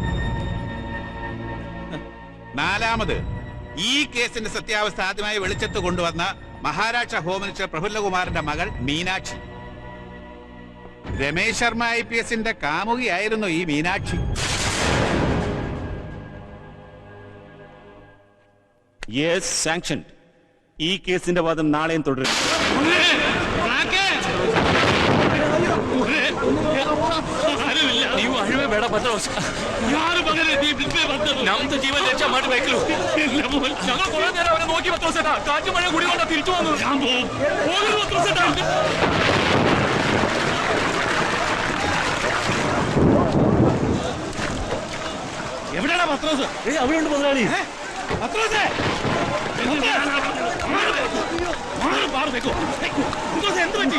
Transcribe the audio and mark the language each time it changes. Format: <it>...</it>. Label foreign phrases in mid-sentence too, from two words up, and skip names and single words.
<ml>നാലാമത് ഈ കേസിന്റെ സത്യാവസ്ഥ ആദ്യമായി വെളിച്ചത്ത് കൊണ്ടുവന്ന മഹാരാഷ്ട്ര</ml> <en>home minister</en> <ml>പ്രഫുല്ലകുമാറിന്റെ മകൾ മീനാക്ഷി. രമേശ് ശർമ്മ IPSന്റെ കാമുകിയായിരുന്നു ഈ മീനാക്ഷി.</ml> <en>yes, sanction.</en> <ml>ഈ കേസിന്റെ വാദം നാളെയും തുടരും.</ml> <kn>ನೀವು ಅಳುವೆ ಬೇಡ ಪತ್ರೋಸ್. ಯಾರು ಮಗನೇ ನಮ್ದು ಜೀವನ ರಕ್ಷಾ ಮಾಡಬೇಕು.</kn> <ml>ഞങ്ങൾ കുറെ നേരം അവരെ നോക്കി പത്രോസേട്ടാ. കാറ്റ് മഴ കുടി കൊണ്ടാ തിരിച്ചു വന്നു. ഞാൻ പോകുന്നു പത്രോസേട്ടാ. എവിടെയാണ് പത്രോസ്? അവിടെ ഉണ്ട് മുതലാളി. പത്രോസേ എന്ത് പറ്റി?</ml>